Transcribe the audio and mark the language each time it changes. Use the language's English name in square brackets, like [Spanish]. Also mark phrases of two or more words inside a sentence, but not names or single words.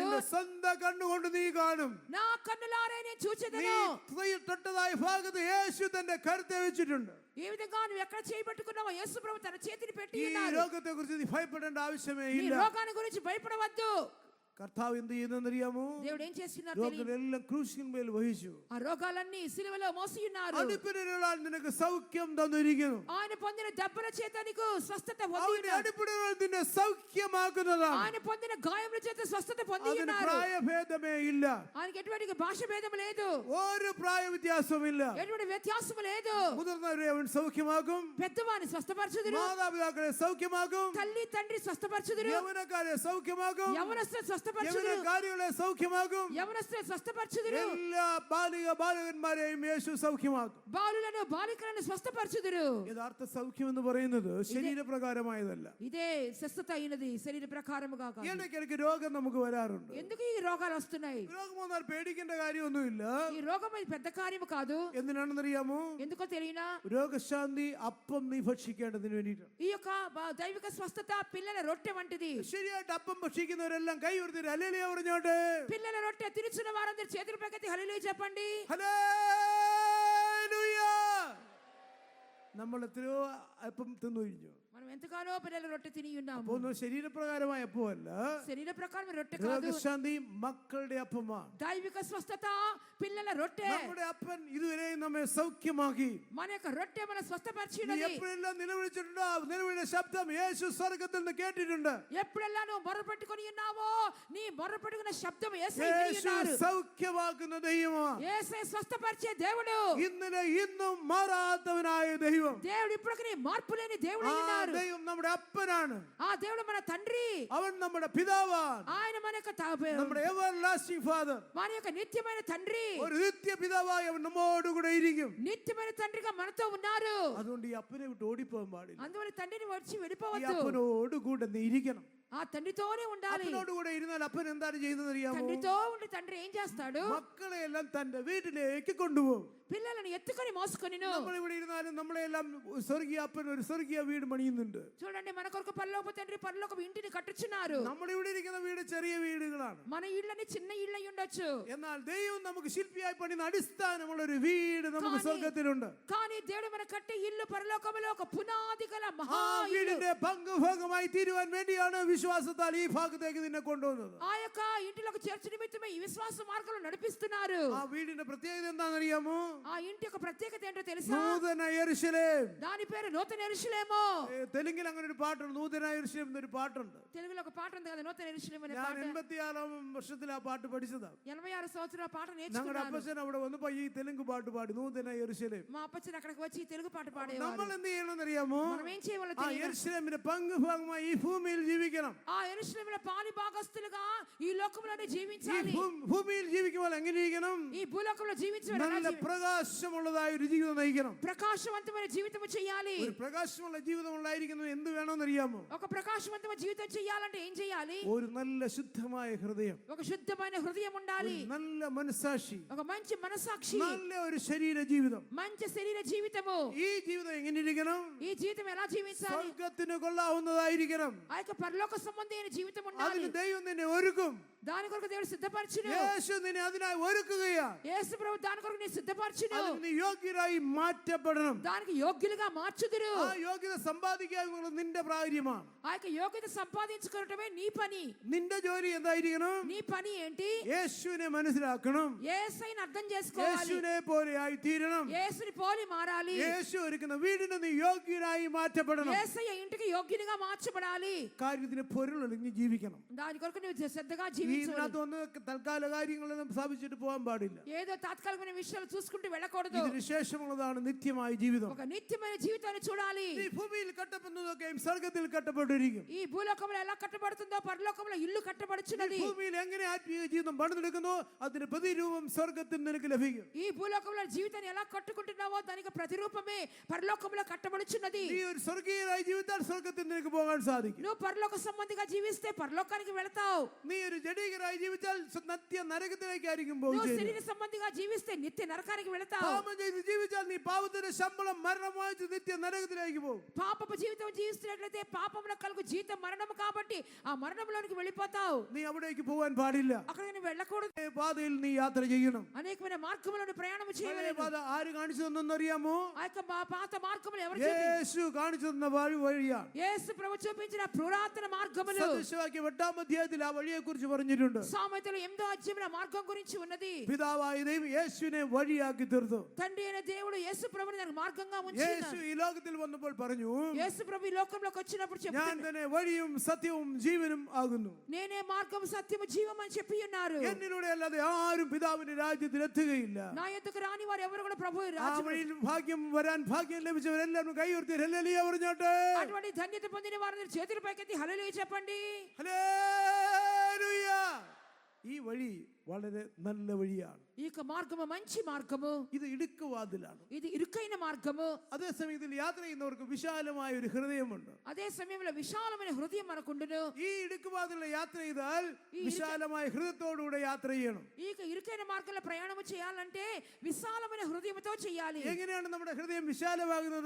[Malayalam] നിന്റെ സ്വന്തം കണ്ണുകൊണ്ട് നീ കാണും. [Telugu] నా కన్నులారే నేను നീ చూచెదను. [Malayalam] തൊട്ടതായ ഭാഗത്ത് യേശു തന്റെ കരുത്തെ വെച്ചിട്ടുണ്ട്. [Telugu] ఏ విధంగా నువ్వు ఎక్కడ చేయబట్టుకున్నావో యేసు ప్రభు తన చేతిని పెట్టి ഈ ఉన్నాడు. [Malayalam] രോഗത്തെ കുറിച്ച് നീ ഭയപ്പെടേണ്ട ആവശ്യമേ ఈ ഇല്ല. [Telugu] రోగాన్ని గురించి భయపడవద్దు. [Malayalam] കർത്താവ് എന്ത് ചെയ്യുന്നറിയാമോ? [Telugu] దేవుడు ఏం చేస్తున్నారు తెలియదు. [Malayalam] രോഗങ്ങളെല്ലാം ക്രൂശിന്മേൽ വഹിച്ചു. [Telugu] ఆ రోగాలన్నీ సిలువలో మోసి ఉన్నారు. [Malayalam] അടിപ്പിടലുകളാൽ നിനക്ക് സൗഖ്യം തന്നിരിക്കുന്നു. [Telugu] ఆయన పొందిన దెబ్బల చేత నీకు స్వస్థత పొంది അവന്റെ ఉన్నారు. [Malayalam] അടിപ്പിടലുകൾ നിന്നെ സൗഖ്യമാക്കുന്നതാണ്. [Telugu] ఆయన పొందిన గాయముల చేత స్వస్థత పొంది അതിന് ఉన్నారు. [Malayalam] പ്രായഭേദമേ ഇല്ല. [Telugu] ఆయనకి ఎటువంటి భాష భేదం లేదు. [Malayalam] ഒരു പ്രായ വ്യത്യാസമില്ല. [Telugu] ఎటువంటి వ్యత్యాసం లేదు. [Malayalam] മുതിർന്നവരെ അവൻ സൗഖ്യമാക്കും. [Telugu] పెద్దవాని స్వస్థపరచుదురు. [Malayalam] മാതാപിതാക്കളെ സൗഖ്യമാക്കും. [Telugu] తల్లి తండ్రి స్వస్థపరచుదురు. [Malayalam] യൗവനക്കാരെ സൗഖ്യമാക്കും. [Telugu] యవనస్తులు స్వస్థపరచుదురు. [Malayalam] യൗവനക്കാരികളെ സൗഖ്യമാക്കും. [Telugu] యవనస్తులు స్వస్థపరచుదురు. [Malayalam] എല്ലാ ബാലകന്മാരെയും യേശു സൗഖ്യമാക്കും. [Telugu] బాలులను బాలికలను స్వస్థపరచుదురు. [Malayalam] യഥാർത്ഥ സൗഖ്യം എന്ന് പറയുന്നത് ശരീരപ്രകാരമായതല്ല. [Telugu] ఇదే స్వస్థత అయినది శరీర ప్రకారముగా కాదు. [Malayalam] ഇടയ്ക്കിടയ്ക്ക് രോഗം നമുക്ക് വരാറുണ്ട്. [Telugu] ఎందుకు ఈ రోగాలు వస్తున్నాయి? [Malayalam] രോഗം വന്നാൽ പേടിക്കേണ്ട കാര്യമൊന്നുമില്ല. [Telugu] ఈ రోగం అది పెద్ద కార్యము కాదు. [Malayalam] എന്തിനാണെന്നറിയാമോ? [Telugu] ఎందుకో తెలియనా? [Malayalam] രോഗശാന്തി അപ്പം നീ ഭക്ഷിക്കേണ്ടതിന് വേണ്ടിയിട്ടാണ്. [Telugu] ఈ యొక్క దైవిక స్వస్థత పిల్లల రొట్టె వంటిది. [Malayalam] ശരിയായിട്ട് അപ്പം ഭക്ഷിക്കുന്നവരെല്ലാം കൈ ഉയർത്തി ഹല്ലേലൂയ പറഞ്ഞോട്ടെ. [Telugu] పిల్లల రొట్టె తినుచున్న వారందరూ చేతుల పైకెత్తి హల్లెలూయా చెప్పండి. [Malayalam] ഹല്ലേലൂയ. നമ്മൾ എത്രയോ അപ്പം തിന്നു കഴിഞ്ഞു. [Telugu] మనం ఎంతగానో పిల్లల రొట్టె తిని ఉన్నాము. [Malayalam] അപ്പൊ ഒന്നും ശരീരപ്രകാരമായ അപ്പമല്ല. [Telugu] శరీర ప్రకారం రొట్టె కాదు. [Malayalam] രോഗശാന്തി മക്കളുടെ അപ്പമാണ്. [Telugu] దైవిక స్వస్థత పిల్లల రొట్టె. [Malayalam] നമ്മുടെ അപ്പൻ ഇതുവരെയും നമ്മെ സൗഖ്യമാക്കി. [Telugu] మన యొక్క రొట్టె మన നീ స్వస్థపరిచినది. [Malayalam] എപ്പോഴെല്ലാം നിലവിളിച്ചിട്ടുണ്ടോ നിലവിളിയുടെ ശബ്ദം യേശു സ്വർഗ്ഗത്തിൽ നിന്ന് കേട്ടിട്ടുണ്ട്. [Telugu] ఎప్పుడెల్లా నువ్వు మొర్రపెట్టుకొని ఉన్నావో నీ మొర్రపెట్టుకున్న శబ్దం యేసయ్య విని യേശു ఉన్నారు. [Malayalam] സൗഖ്യമാക്കുന്ന ദൈവമാണ്. [Telugu] యేసయ్య స్వస్థపరిచే దేవుడు. [Malayalam] ഇന്നലെ ഇന്നും മാറാത്തവനായ ദൈവം. [Telugu] దేవుడు ఇప్పటికీ మార్పు లేని దేవుడు ആ ఉన్నారు. [Malayalam] ദൈവം നമ്മുടെ അപ്പനാണ്. [Telugu] ఆ దేవుడు మన తండ్రి. [Malayalam] അവൻ നമ്മുടെ പിതാവാണ്. [Telugu] ఆయన మన యొక్క [Malayalam] നമ്മുടെ [English] everlasting father. [Telugu] మన యొక్క నిత్యమైన తండ్రి. [Malayalam] ഒരു നിത്യ പിതാവായി അവൻ നമ്മോടുകൂടെ ഇരിക്കും. [Telugu] నిత్యమైన తండ్రిగా మనతో ఉన్నారు. [Malayalam] അതുകൊണ്ട് ഈ അപ്പനെ വിട്ട് ഓടിപ്പോകാൻ പാടില്ല. [Telugu] అందువల్ల తండ్రిని వచ్చి ഈ వెళ్ళిపోవద్దు. [Malayalam] അപ്പനോടുകൂടെ നീ ഇരിക്കണം. [Telugu] ఆ తండ్రితోనే ఉండాలి. [Malayalam] അപ്പനോടുകൂടെ ഇരുന്നാൽ അപ്പൻ എന്താണ് ചെയ്യുന്നത് അറിയാമോ? [Telugu] తండ్రితో ఉండి తండ్రి ఏం చేస్తాడు? [Malayalam] മക്കളെ എല്ലാം തന്റെ വീട്ടിലേക്ക് കൊണ്ടുപോകും. [Telugu] పిల్లలను ఎత్తుకొని మోసుకొనిను. [Malayalam] നമ്മൾ ഇവിടെ ഇരുന്നാലും നമ്മളെല്ലാം സ്വർഗീയ അപ്പൻ ഒരു സ്വർഗീയ വീട് പണിയുന്നുണ്ട്. [Telugu] చూడండి మన కొరకు పరలోక తండ్రి పరలోక ఇంటిని కట్టుచున్నారు. [Malayalam] നമ്മൾ ഇവിടെ ഇരിക്കുന്ന വീട് ചെറിയ വീടുകളാണ്. [Telugu] మన ఇళ్ళని చిన్న ఇళ్ళ ఉండొచ్చు. [Malayalam] എന്നാൽ ദൈവം നമുക്ക് ശില്പിയായി പണിയുന്ന അടിസ്ഥാനമുള്ള ഒരു വീട് നമുക്ക് സ്വർഗത്തിലുണ്ട്. [Telugu] కానీ దేవుడు మన కట్టే ఇల్లు పరలోకములో ఒక పునాది గల ആ మహా ఇల్లు. [Malayalam] വീടിന്റെ പങ്കുഭാഗമായി തീരുവാൻ വേണ്ടിയാണ് വിശ്വാസത്താൽ ഈ ഭാഗത്തേക്ക് നിന്നെ കൊണ്ടുവന്നത്. [Telugu] ఆ యొక్క ఇంటిలోకి చేర్చు నిమిత్తమే ఈ విశ్వాస మార్గంలో నడిపిస్తున్నారు. [Malayalam] ആ വീടിന്റെ ప్రత్యేకത എന്താണെന്നറിയാമോ? [Telugu] ఆ ఇంటి యొక్క ప్రత్యేకత ఏంటో తెలుసా? [Malayalam] നൂതന യെരൂശലേം. [Telugu] దాని పేరు నూతన యెరూషలేము. [Malayalam] തെലുങ്കിൽ അങ്ങനെ ഒരു പാട്ടുണ്ട്. നൂതന യെരൂശലേം എന്നൊരു പാട്ടുണ്ട്. [Telugu] తెలుగులో ఒక పాట ఉంది కదా నూతన యెరూషలేము అనే ഞാൻ పాట. [Malayalam] 86 വർഷത്തിൽ ആ പാട്ട് പഠിച്ചതാണ്. [Telugu] 86 సంవత్సరాల పాట ഞങ്ങളുടെ నేర్చుకున్నాను. [Malayalam] അപ്പച്ചൻ അവിടെ വന്നപ്പോ ഈ തെലുങ്ക് പാട്ട് പാടി നൂതന യെരൂശലേം. [Telugu] మా అప్పచ్చిన అక్కడికి వచ్చి ఈ తెలుగు పాట పాడేవారు. [Malayalam] നമ്മൾ എന്ത് ചെയ്യണമെന്നറിയാമോ? [Telugu] మనం ఏం చేయవాలో ആ తెలియదు. [Malayalam] യെരൂശലേമിന്റെ പങ്കുഭാഗമായി ഈ ഭൂമിയിൽ ജീവിക്കണം. [Telugu] ఆ యెరూషలేములో పాలి భాగస్తులుగా ఈ లోకంలోనే ഈ జీవించాలి. [Malayalam] ഭൂമിയിൽ ജീവിക്കുമ്പോൾ എങ്ങനെ ഇരിക്കണം? [Telugu] ఈ భూలోకంలో జీవించడం [Malayalam] നല്ല പ്രകാശമുള്ളതായ ഒരു ജീവിതം നയിക്കണം. [Telugu] ప్రకాశవంతమైన జీవితం చేయాలి. [Malayalam] ഒരു പ്രകാശമുള്ള ജീവിതം ഉണ്ടായിരിക്കുന്നത് എന്ത് വേണമെന്നറിയാമോ? [Telugu] ఒక ప్రకాశవంతమైన జీవితం చేయాలంటే ఏం చేయాలి? [Malayalam] ഒരു നല്ല ശുദ്ധമായ ഹൃദയം, [Telugu] ఒక శుద్ధమైన హృదయం ఉండాలి. [Malayalam] ഒരു നല്ല മനസ്സാക്ഷി, [Telugu] ఒక మంచి మనసాక్షి, [Malayalam] നല്ല ഒരു ശരീര ജീവിതം. [Telugu] మంచి శరీర జీవితము. [Malayalam] ഈ ജീവിതം എങ്ങനെ ഇരിക്കണം? [Telugu] ఈ జీవితం ఎలా జీవించాలి? [Malayalam] സ്വർഗത്തിന് കൊള്ളാവുന്നതായിരിക്കണം. [Telugu] ఆ యొక్క పరలోక సంబంధమైన జీవితం ఉండాలి. [Malayalam] അതിന് ദൈവം നിന്നെ ഒരുക്കും. [Telugu] దాని కొరకు దేవుడు సిద్ధపరచును. [Malayalam] യേശു നിന്നെ അതിനായി ഒരുക്കുകയാണ്. [Telugu] యేసు ప్రభు దాని కొరకు నీ సిద్ధపరచును. [Malayalam] അതിന് നീ യോഗ്യരായി മാറ്റപ്പെടണം. [Telugu] దానికి యోగ్యులుగా మార్చుదురు. [Malayalam] ആ യോഗ്യത സമ്പാദിക്കുക എന്നുള്ളത് നിന്റെ പ്രാര്യമാണ്. [Telugu] ఆ యొక్క యోగ్యత సంపాదించుకోవటమే నీ పని. [Malayalam] നിന്റെ ജോലി എന്തായിരിക്കണം? [Telugu] నీ పని ఏంటి? [Malayalam] യേശുവിനെ മനസ്സിലാക്കണം. [Telugu] యేసయ్యను అర్థం చేసుకోవాలి. [Malayalam] യേശുവിനെ പോലെ ആയി തീരണം. [Telugu] యేసుని పోలి మారాలి. [Malayalam] യേശു ഒരുക്കുന്ന വീടിന് നീ യോഗ്യരായി മാറ്റപ്പെടണം. [Telugu] యేసయ్య ఇంటికి యోగ్యునిగా మార్చబడాలి. [Malayalam] കാര്യത്തിന് പൊരുളൊളിഞ്ഞ് ജീവിക്കണം. [Telugu] దాని కొరకు నువ్వు శ్రద్ధగా ഈ జీవించాలి. [Malayalam] ഇതിനകത്ത് ഒന്ന് തൽക്കാല കാര്യങ്ങളൊന്നും സ്ഥാപിച്ചിട്ട് പോകാൻ പാടില്ല. [Telugu] ఏదో తాత్కాలికమైన విషయాలు చూసుకుంటూ వెళ్ళకూడదు. [Malayalam] ഇതിന് ശേഷമുള്ളതാണ് നിത്യമായ ജീവിതം. [Telugu] ఒక నిత్యమైన జీవితాన్ని చూడాలి. [Malayalam] ഈ ഭൂമിയിൽ കെട്ടപ്പെടുന്നതൊക്കെയും സ്വർഗത്തിൽ കെട്ടപ്പെട്ടിരിക്കും. [Telugu] ఈ భూలోకంలో ఎలా కట్టబడుతుందో పరలోకంలో ఇల్లు కట్టబడుచున్నది. [Malayalam] ഭൂമിയിൽ എങ്ങനെ ആത്മീയ ജീവിതം പണിതെടുക്കുന്നോ അതിന് പ്രതിരൂപം സ്വർഗത്തിൽ നിനക്ക് ലഭിക്കും. [Telugu] ఈ భూలోకంలో జీవితాన్ని ఎలా కట్టుకుంటున్నావో దానికి ప్రతిరూపమే పరలోకంలో కట్టబడుచున్నది. [Malayalam] നീ ഒരു സ്വർഗീയനായി ജീവിച്ചാൽ സ്വർഗത്തിൽ നിനക്ക് പോകാൻ സാധിക്കും. [Telugu] నువ్వు పరలోక సంబంధిగా జీవిస్తే పరలోకానికి వెళతావు. [Malayalam] നീ ഒരു ജഡികനായി ജീവിച്ചാൽ നിത്യ നരകത്തിലേക്കായിരിക്കും నువ్వు പോകുന്നത്. [Telugu] శరీర సంబంధిగా జీవిస్తే నిత్య నరకానికి వెళతావు. [Malayalam] പാപം ചെയ്ത് ജീവിച്ചാൽ നീ പാപത്തിന്റെ ശമ്പളം മരണമായി നിത്യ നരകത്തിലേക്ക് പോകും. [Telugu] పాపపు జీవితం జీవిస్తున్నట్లయితే పాపమున కలుగు జీతం మరణము కాబట్టి ఆ మరణంలోనికి వెళ్ళిపోతావు. [Malayalam] നീ అവിടേക്ക് പോകാൻ പാടില്ല. [Telugu] అక్కడికి నువ్వు వెళ్ళకూడదు. [Malayalam] ഈ പാതയിൽ നീ യാത്ര ചെയ്യണം. [Telugu] అనేకమైన మార్గములను ప్రయాణం പഴയ చేయవలెను. [Malayalam] പാത ആര് കാണിച്ചു തന്നെന്നറിയാമോ? [Telugu] ఆ యొక్క పాత మార్గములు ఎవరు చూపించారు? [Malayalam] യേശു കാണിച്ചു തന്ന വഴിയാണ്. [Telugu] యేసు ప్రభు చూపించిన పురాతన మార్గములు. [Malayalam] സദൃശവാക്യം 8-ാം അധ്യായത്തിൽ ആ വഴിയെ കുറിച്ച് പറഞ്ഞിട്ടുണ്ട്. [Telugu] సామెతలు 8వ అధ్యాయంలో మార్గం గురించి ఉన్నది. [Malayalam] പിതാവായ ദൈവം യേശുവിനെ വഴിയാക്കി തീർത്തു. [Telugu] తండ్రి అయిన దేవుడు యేసు ప్రభుని దానికి మార్గంగా യേശു ఉంచాడు. [Malayalam] ഈ ലോകത്തിൽ വന്നപ്പോൾ പറഞ്ഞു, [Telugu] యేసు ప్రభు ఈ లోకంలోకి వచ్చినప్పుడు ഞാൻ చెప్తున్నాడు, [Malayalam] തന്നെ വഴിയും സത്യവും ജീവനും ആകുന്നു. [Telugu] నేనే మార్గం సత్యము జీవం అని చెప్పి ఉన్నారు. [Malayalam] എന്നിലൂടെ അല്ലാതെ ആരും പിതാവിന്റെ രാജ്യത്തിൽ എത്തുകയില്ല. [Telugu] నా యొద్దకు రాని వారు ఎవరు కూడా ప్రభు ആ రాజ్యం [Malayalam] വഴിയിൽ ഭാഗ്യം വരാൻ ഭാഗ്യം ലഭിച്ചവരെല്ലാവരും കൈ ഉയർത്തി ഹല്ലേലൂയ പറഞ്ഞോട്ടെ. [Telugu] అటువంటి ధన్యత పొందిన వారిని చేతుల పైకెత్తి హల్లెలూయా చెప్పండి. [Malayalam] ഹല്ലേലൂയ. ഈ വഴി വളരെ നല്ല വഴിയാണ്. [Telugu] ఈ యొక్క మార్గము మంచి మార్గము. [Malayalam] ഇത് ഇടുക്കുവാതിലാണ്. [Telugu] ఇది ఇరుకైన మార్గము. [Malayalam] അതേസമയം ഇതിൽ യാത്ര ചെയ്യുന്നവർക്ക് വിശാലമായ ഒരു ഹൃദയമുണ്ട്. [Telugu] అదే సమయంలో విశాలమైన హృదయం మనకుండును. [Malayalam] ഈ ഇടുക്കുവാതിലെ യാത്ര ചെയ്താൽ വിശാലമായ ഹൃദയത്തോടുകൂടെ യാത്ര ചെയ്യണം. [Telugu] ఈ యొక్క ఇరుకైన మార్గంలో ప్రయాణం చేయాలంటే విశాలమైన హృదయంతో చేయాలి. [Malayalam] എങ്ങനെയാണ് നമ്മുടെ ഹൃദയം വിശാലമാകുന്നത്?